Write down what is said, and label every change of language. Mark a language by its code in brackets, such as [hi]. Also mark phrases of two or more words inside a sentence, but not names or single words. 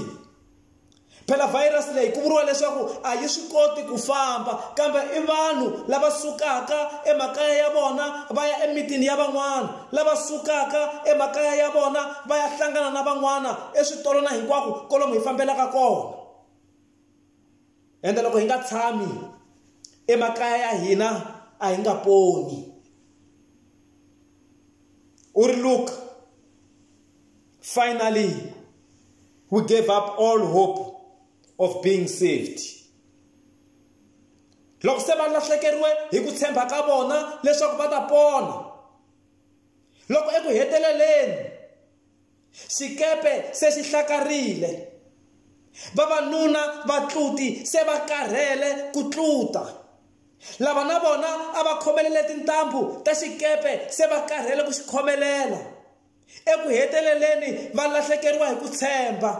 [ts] Phela virus leyi ku vuriwa leswaku a yi swi koti ku famba, kambe i vanhu lava sukaka emakaya ya vona va ya emitini ya van'wana, lava sukaka emakaya ya vona va ya hlangana na van'wana eswitolo na hinkwako kolomu hi fambelaka kona. Ende loko hi nga tshami emakaya ya hina a hi nga poni. [en] Uri look, finally we gave up all hope of being saved. [ts] Loko se va lahlekeriwe hi ku tshemba ka vona leswaku va ta pona, loko eku heteleleni xikepe se xi hlakarile, vavanuna vatluti se va karhele ku tluta, lava na vona a va khomelele tintambu ta xikepe se va karhele ku xi khomelela, eku heteleleni va lahlekeriwa hi ku tshemba.